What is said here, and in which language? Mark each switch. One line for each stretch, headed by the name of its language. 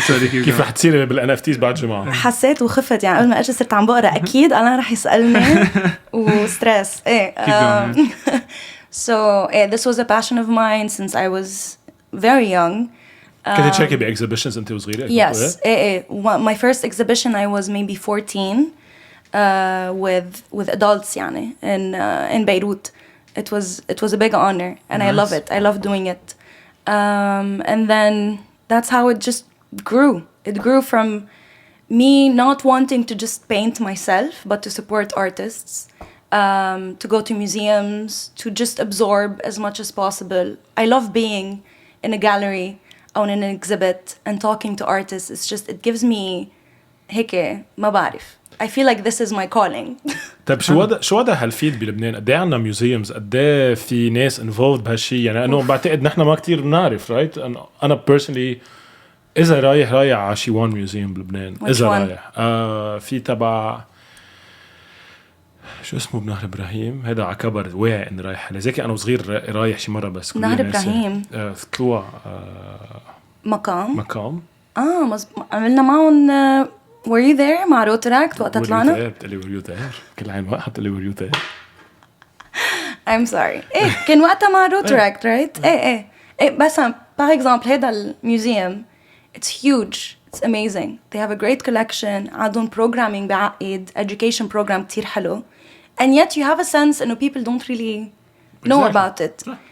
Arabic: كيف رح تصير بالNFTs بعد جمعة؟ حسيت وخفت يعني قبل ما أجي صرت عم بقرأ أكيد أنا رح يسألني وستريس.
English: So this was a passion of mine since I was very young.
Arabic: كنت تشاركي بexhibitions أنت وصغيرة؟
English: Yes. My first exhibition I was maybe 14. With adults يعني in Beirut. It was a big honor and nice. I love it. I love doing it. And then that's how it just grew. It grew from me not wanting to just paint myself but to support artists, to go to museums, to just absorb as much as possible. I love being in a gallery or in an exhibit and talking to artists. It's just, it gives me
Arabic: هيك ما بعرف.
English: I feel like this is my calling.
Arabic: طيب شو وضع هالفيلد بلبنان؟ قد ايه عندنا ميوزيومز؟ قد ايه في ناس involved بهالشيء؟ يعني انه بعتقد نحن ما كتير بنعرف رايت. انا personally اذا رايح على شي وان ميوزيوم بلبنان. اذا رايح في تبع شو اسمه بنهر ابراهيم، هذا على كبر واعي اني رايح عليه. زي انا وصغير رايح شي مره بس. نهر ابراهيم طلوع مقام عملنا معهم.
English: Were you there
Arabic: مع روتراكت وقت طلعنا؟ بتقلي
English: were you there؟
Arabic: كل عين واحد تقلي were you there؟
English: I'm sorry.
Arabic: كان وقتها مع روتراكت right؟ بس
French: par exemple
Arabic: هذا الميوزيوم
English: it's huge, it's amazing. They have a great collection.
Arabic: عندهم programming بعقد, education program كتير حلو.
English: And yet you have a sense إنه people don't really know about it.